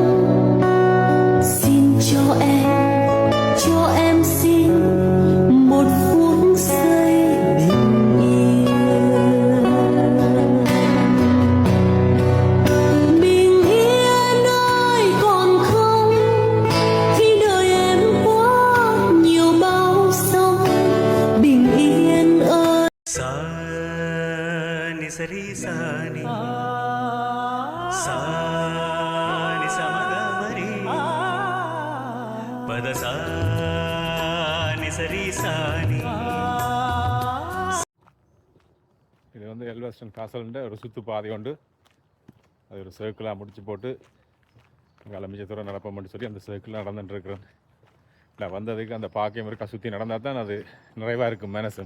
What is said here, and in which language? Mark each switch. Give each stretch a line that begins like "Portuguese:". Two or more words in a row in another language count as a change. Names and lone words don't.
Vietnamese: Xin cho em xin một phút giây bình yên. Bình yên ơi còn không, khi đời em quá nhiều bao sông. Bình yên ơi. Sa ni sa ri sa ni sa ni sa ma ga ma ri pa da sa ni sa ri sa ni.
Tamil: இது வந்து எல்வெஸ்டன் காசல்ன்ற ஒரு சுற்று பாதை உண்டு. அது ஒரு சர்க்கிளாக முடிச்சு போட்டு அங்கே மிச்ச தூரம் நடப்போம்னு சொல்லி அந்த சர்க்கிளில் நடந்துட்டுருக்குறேன். இல்லை வந்ததுக்கு அந்த பாக்கையும் இருக்கா சுற்றி நடந்தால் தான் அது நிறைவாக இருக்கும் மனசும்.